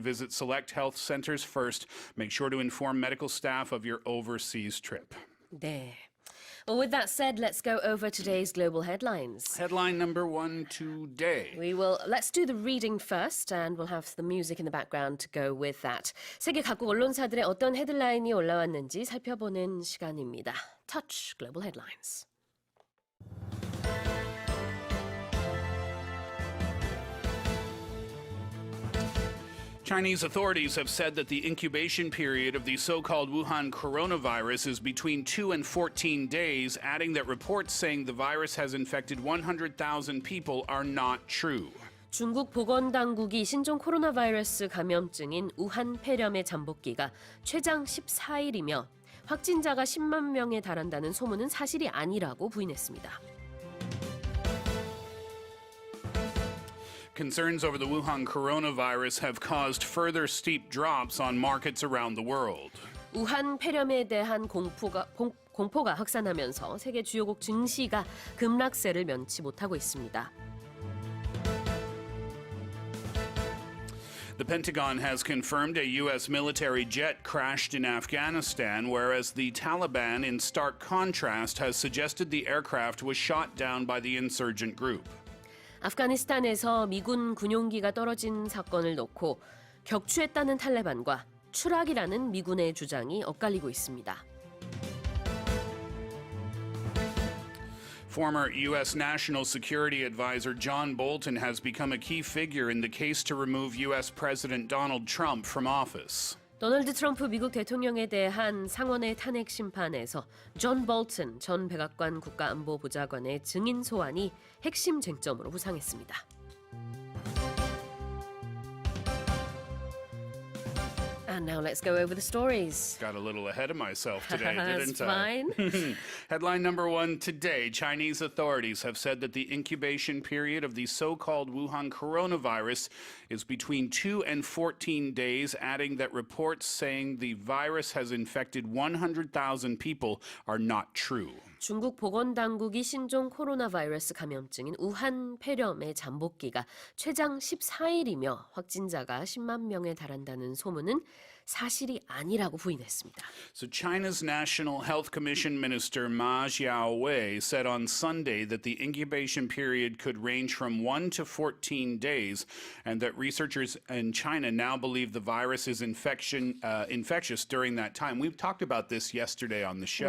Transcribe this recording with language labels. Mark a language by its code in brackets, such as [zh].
[en] Visit select health centers first. Make sure to inform medical staff of your overseas trip. [ko] 네. [en] Well, with that said, let's go over today's global headlines. Headline number one today. Let's do the reading first, and we'll have the music in the background to go with that. [ko] 세계 각국 언론사들의 어떤 헤드라인이 올라왔는지 살펴보는 시간입니다. [en] Touch Global Headlines. Chinese authorities have said that the incubation period of the so-called Wuhan coronavirus is between 2 and 14 days, adding that reports saying the virus has infected 100,000 people are not true. [ko] 중국 보건당국이 신종 코로나 바이러스 감염증인 우한 폐렴의 잠복기가 최장 14일이며 확진자가 10만 명에 달한다는 소문은 사실이 아니라고 부인했습니다. [en] Concerns over the Wuhan coronavirus have caused further steep drops on markets around the world. [ko] 우한 폐렴에 대한 공포가 확산하면서 세계 주요국 증시가 급락세를 면치 못하고 있습니다. [en] The Pentagon has confirmed a U.S. military jet crashed in Afghanistan, whereas the Taliban, in stark contrast, has suggested the aircraft was shot down by the insurgent group. [ko] 아프가니스탄에서 미군 군용기가 떨어진 사건을 놓고 격추했다는 탈레반과 추락이라는 미군의 주장이 엇갈리고 있습니다. [en] Former U.S. National Security Advisor John Bolton has become a key figure in the case to remove U.S. President Donald Trump from office. [ko] 도널드 트럼프 미국 대통령에 대한 상원의 탄핵 심판에서 존 볼튼 전 백악관 국가안보보좌관의 증인 소환이 핵심 쟁점으로 부상했습니다. [en] And now let's go over the stories. Got a little ahead of myself today, That's didn't I? fine. Headline number one today, Chinese authorities have said that the incubation period of the so-called Wuhan coronavirus is between 2 and 14 days, adding that reports saying the virus has infected 100,000 people are not true. [ko] 중국 보건당국이 신종 코로나 바이러스 감염증인 우한 폐렴의 잠복기가 최장 14일이며 확진자가 10만 명에 달한다는 소문은 사실이 아니라고 부인했습니다. [en] So China's National Health Commission Minister Ma Xiaowei said on Sunday that the incubation period could range from 1 to 14 days and that researchers in China now believe the virus is infectious during that time. We've talked about this yesterday on the show,